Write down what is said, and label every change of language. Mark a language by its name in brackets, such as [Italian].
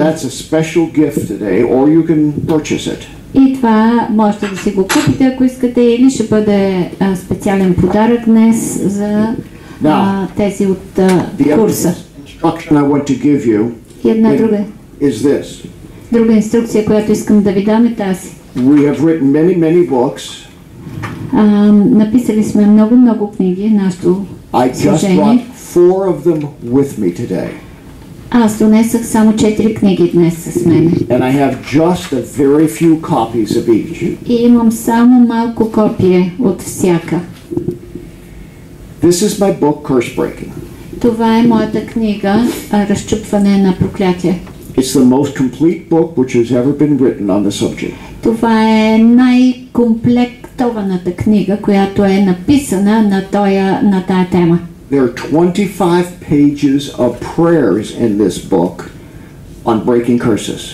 [English] that's a special gift today, or you can purchase it. [Bulgarian] И това можете да си го купите, ако искате, или ще бъде специален подарък днес за тези от курса. [English] Instruction I want to give you [Bulgarian] И една [English] is this. [Bulgarian] Друга инструкция, която искам да ви дам е тази. [English] We have written many books. [Bulgarian] Написали сме много книги, нашето [English] I just [Bulgarian] служение. [English] brought 4 of them with me today. [Bulgarian] Аз донесах само 4 книги днес с мен. [English] And I have just a very few copies of each. [Bulgarian] И имам само малко копие от всяка. [English] This is my book, Curse Breaking. [Bulgarian] Това е моята книга, Разчупване на проклятие. [English] It's the most complete book which has ever been written on the subject. [Bulgarian] Това е най-комплектното диктованата книга, която е написана на тая тема. [English] There are 25 pages of prayers in this book on breaking curses.